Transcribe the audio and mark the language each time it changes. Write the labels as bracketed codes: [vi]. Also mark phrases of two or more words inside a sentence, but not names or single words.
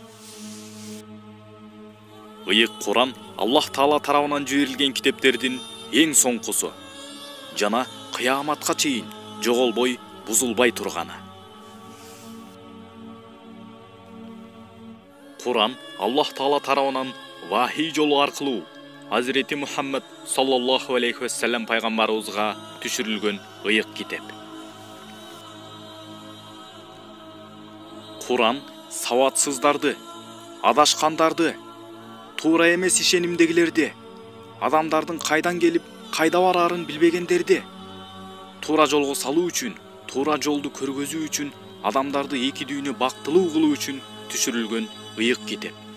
[ky] Ыйык Куран Аллах Таала тарабынан жиберилген китептердин эң соңкусу жана кыяматка чейин жоголбой, бузулбай турганы. Куран Аллах Таала тарабынан вахий жолу аркылуу Hazreti Muhammed [ar] صلى الله عليه وسلم [ky] пайгамбарыбызга түшүрүлгөн ыйык китеп. Куран саватсыздарды, адашкандарды, туура эмес ишенимдегилерди, адамдардын кайдан келип, кайда бараарын билбегендерди туура жолго салуу үчүн, туура жолду көргөзүү үчүн, адамдарды эки дүйнө бактылуу кылуу үчүн түшүрүлгөн ыйык китеп.